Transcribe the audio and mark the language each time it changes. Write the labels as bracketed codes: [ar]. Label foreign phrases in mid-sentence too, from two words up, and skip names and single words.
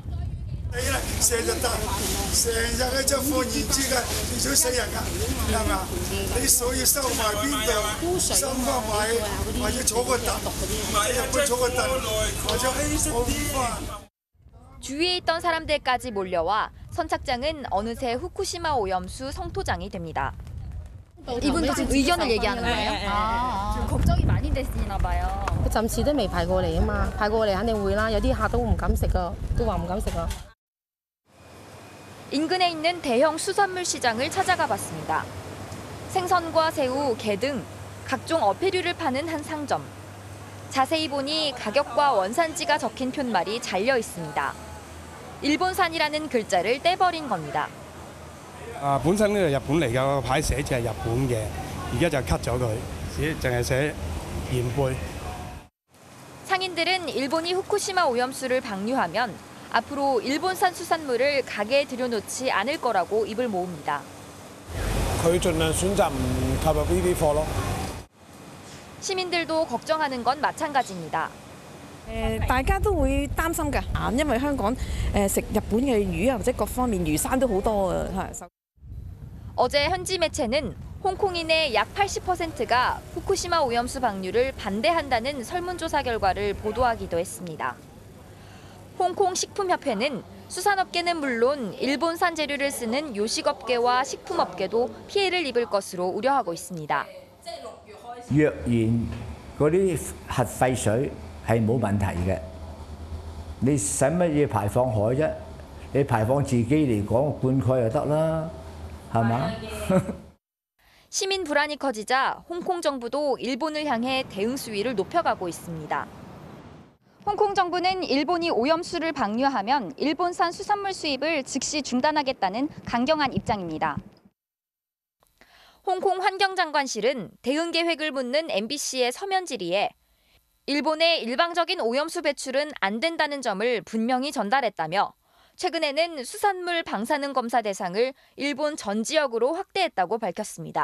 [ko] 주위에 있던 사람들까지 몰려와 선착장은 어느새 후쿠시마 오염수 성토장이 됩니다. 이분도 지금 의견을 얘기하는 거예요? 지금 걱정이 많이 되시나 봐요. [yue] 暫時都未排過嚟啊嘛，排過嚟肯定會啦。有啲客都唔敢食啊，都話唔敢食啊。 [ko] 인근에 있는 대형 수산물 시장을 찾아가 봤습니다. 생선과 새우, 게 등 각종 어패류를 파는 한 상점. 자세히 보니 가격과 원산지가 적힌 푯말이 잘려 있습니다. 일본산이라는 글자를 떼버린 겁니다. [yue] 本身呢個日本嚟嘅牌寫住係日本嘅，而家就 cut 咗佢，淨係寫鹽貝。 [ko] 상인들은 일본이 후쿠시마 오염수를 방류하면 앞으로 일본산 수산물을 가게에 들여놓지 않을 거라고 입을 모읍니다. [yue] 佢盡量選擇唔購入呢啲貨咯。 [ko] 시민들도 걱정하는 건 마찬가지입니다. [yue] 大家都會擔心㗎，因為香港食日本嘅魚啊，或者各方面魚生都好多啊。 [ko] 어제 현지 매체는 홍콩인의 약 80%가 후쿠시마 오염수 방류를 반대한다는 설문조사 결과를 보도하기도 했습니다. 홍콩 식품협회는 수산업계는 물론 일본산 재료를 쓰는 요식업계와 식품업계도 피해를 입을 것으로 우려하고 있습니다. [yue] 若然嗰啲核廢水係冇問題嘅，你使乜嘢排放海啫？你排放自己嚟講灌溉就得啦，係嘛？ [ko] 시민 불안이 커지자 홍콩 정부도 일본을 향해 대응 수위를 높여가고 있습니다. 홍콩 정부는 일본이 오염수를 방류하면 일본산 수산물 수입을 즉시 중단하겠다는 강경한 입장입니다. 홍콩 환경장관실은 대응 계획을 묻는 MBC의 서면 질의에 일본의 일방적인 오염수 배출은 안 된다는 점을 분명히 전달했다며 최근에는 수산물 방사능 검사 대상을 일본 전 지역으로 확대했다고 밝혔습니다.